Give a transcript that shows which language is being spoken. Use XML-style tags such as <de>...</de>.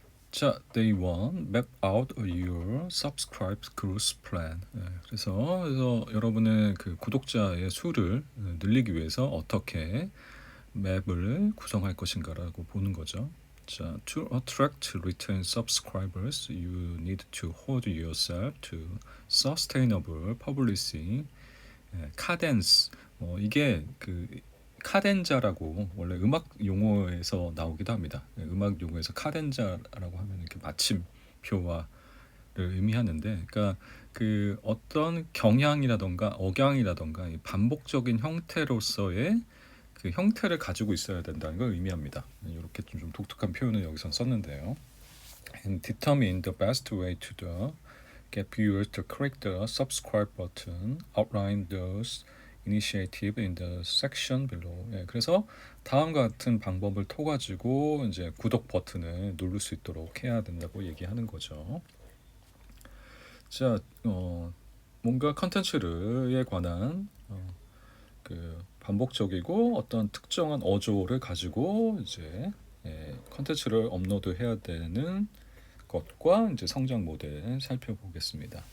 <en>자, Day 1, Map out your subscribe growth plan.</en> <ko>그래서 여러분의 그 구독자의 수를 늘리기 위해서 어떻게 맵을 구성할 것인가라고 보는 거죠.</ko> <en>자, to attract return subscribers, you need to hold yourself to sustainable publishing cadence.</en> <ko>이게 그 카덴자라고 원래 음악 용어에서 나오기도 합니다. 음악 용어에서 카덴자라고 하면 이렇게 마침표와를 의미하는데, 그러니까 그 어떤 경향이라던가 억양이라던가 반복적인 형태로서의 그 형태를 가지고 있어야 된다는 걸 의미합니다. 이렇게 좀 독특한 표현을 여기서 썼는데요.</ko> <en>And determine the best way to the get viewers to click the subscribe button, outline those initiative in the section below.</en> <ko>예, 그래서 다음과 같은 방법을 통가지고 이제 구독 버튼을 누를 수 있도록 해야 된다고 얘기하는 거죠. 자, 뭔가 컨텐츠에 관한 그 반복적이고 어떤 특정한 어조를 가지고 이제 컨텐츠를 업로드해야 되는 것과 이제 성장 모델 살펴보겠습니다.</ko>